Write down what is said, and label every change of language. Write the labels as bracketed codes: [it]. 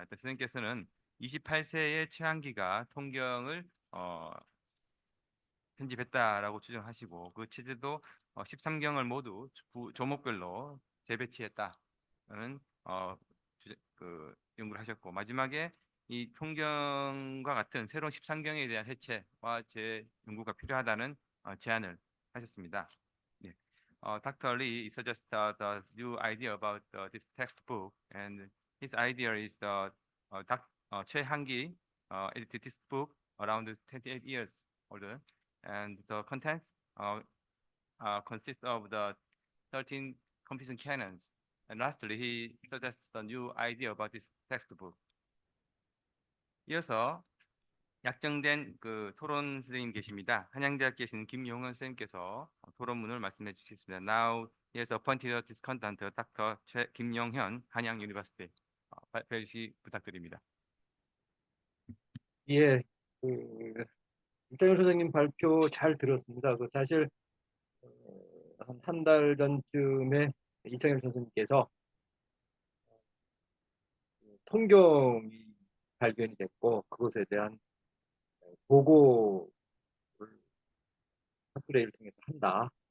[ko] 일단 선생님께서는 28세의 최한기가 통경을 편집했다라고 추정하시고 그 체제도 13경을 모두 조목별로 재배치했다는 그 연구를 하셨고 마지막에 이 통경과 같은 새로운 13경에 대한 해체와 재연구가 필요하다는 제안을 하셨습니다. 네. Dr. [en] Lee suggested the new idea about this textbook, and his idea is the Choi Han-gi edited this book around 28 years older, and the contents consist of the 13 Confucian canons. And lastly, he suggests a new idea about this textbook. [ko] 이어서 약정된 그 토론 선생님 계십니다. 한양대학 계신 김용은 선생님께서 토론문을 말씀해 주시겠습니다. [en] Now he has appointed discontant Dr. [ko] 김용현 한양 유니버시티 발표 시 부탁드립니다. 예, 그 이창일 선생님 발표 잘 들었습니다. 그 사실 한 달 전쯤에 이창일 선생님께서 통경이 발견이 됐고 그것에 대한 보고를 학술회의를 통해서 한다.